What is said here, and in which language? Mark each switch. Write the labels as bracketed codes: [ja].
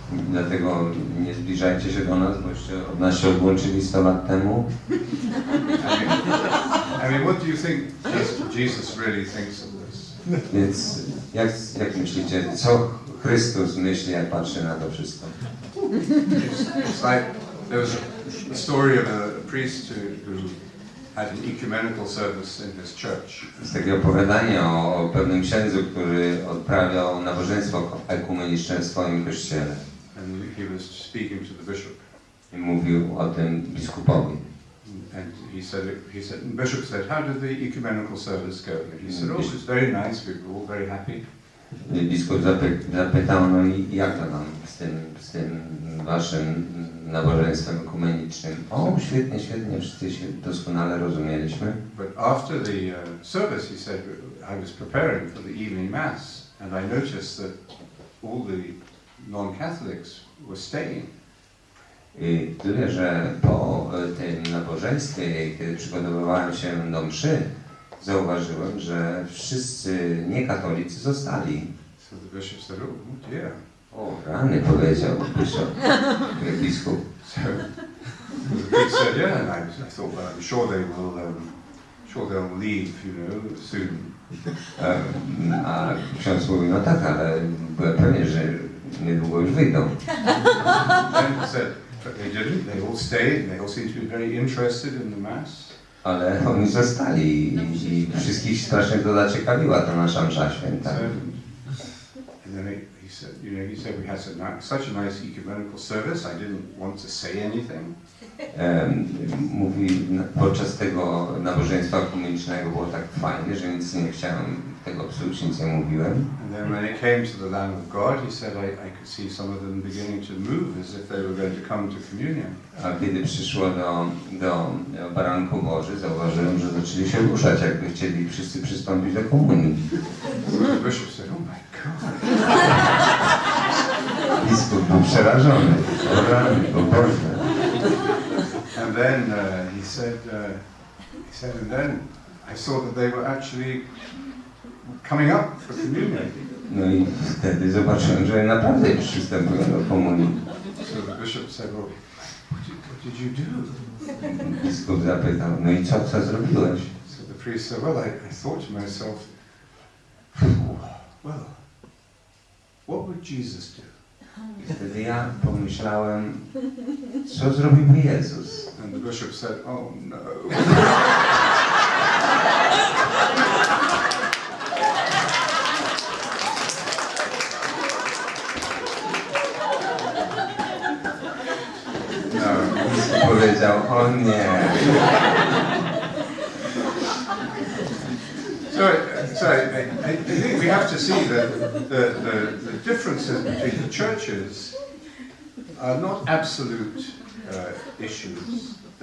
[pl] Dlatego nie zbliżajcie się do nas, boście od nas się odłączyli 100 lat temu. [en] I mean, what do you think Jesus really thinks of this? [pl] Więc jak myślicie, co Chrystus myśli, jak patrzy na to wszystko? [en] It's like there was a story of a priest who had an ecumenical service in his church. [pl] Jest takie opowiadanie o pewnym księdzu, który odprawiał nabożeństwo ekumeniczne w swoim kościele. [en] And he was speaking to the bishop. [pl] I mówił o tym biskupowi. [en] And he said, Bishop said, how did the ecumenical service go? And he said, oh, it was very nice, we were all very happy. [pl] Biskup zapytał, no i jak to nam z tym waszym nabożeństwem ekumenicznym? O, świetnie, świetnie, wszyscy się doskonale rozumieliśmy. [en] But after the service, he said, I was preparing for the evening mass, and I noticed that all the non-Catholics were staying. [pl] I tyle, że po tym nabożeństwie, kiedy przygotowywałem się do mszy, zauważyłem, że wszyscy niekatolicy zostali. [en] So the bishop said, oh dear. [pl] O, rany, powiedział biskup. [en] So the priest said, yeah, and I thought, well, I'm sure they'll leave, soon. [pl] A ksiądz mówił, no tak, ale byłem pewien, że niedługo już wyjdą. [en] And he said, they didn't, they all stayed, and they all seemed to be very interested in the mass. [pl] Ale oni zostali i wszystkich strasznie to zaciekawiła ta nasza msza święta. [en] And then he said, he said we had such a nice ecumenical service, I didn't want to say anything. [pl] Mówi, podczas tego nabożeństwa ekumenicznego było tak fajnie, że nic nie chciałem, tego absolutnie nic nie mówiłem. [en] And then when it came to the Lamb of God, he said I could see some of them beginning to move as if they were going to come to communion. [pl] A kiedy przyszło do baranku Boży, zauważyłem, że zaczęli się ruszać, jakby chcieli wszyscy przystąpić do komunii. [en] So the bishop said, oh my God. [pl] Biskup był przerażony. O rany, o Boże. [en] And then he said, and then I saw that they were actually coming up for communion. [pl] No i wtedy zobaczyłem, że naprawdę przystępują do komunii. [en] So the bishop said, well, what did you do? [pl] Biskup zapytał, no i co zrobiłeś? [en] So the priest said, well, I thought to myself, well, what would Jesus do? [pl] I wtedy ja pomyślałem, co zrobiłby Jezus? [en] And the bishop said, oh no. [pl] Biskup powiedział, o nie. [en] So I think we have to see that the differences between the churches are not absolute issues.